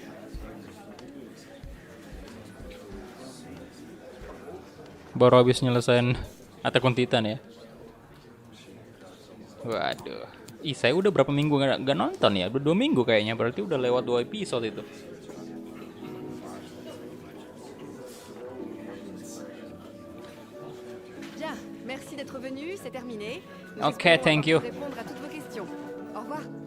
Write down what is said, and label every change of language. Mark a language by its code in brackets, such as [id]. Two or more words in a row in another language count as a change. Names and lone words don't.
[id] Baru habis nyelesain Attack on Titan ya. Waduh. Saya udah berapa minggu gak nonton ya? Udah 2 minggu kayaknya. Berarti udah lewat 2 episode itu. [fr] Bien, merci d'être venu, c'est terminé. Ok, espérons [en] thank [fr] avoir [en] you. [fr] pu répondre à toutes vos questions. Au revoir.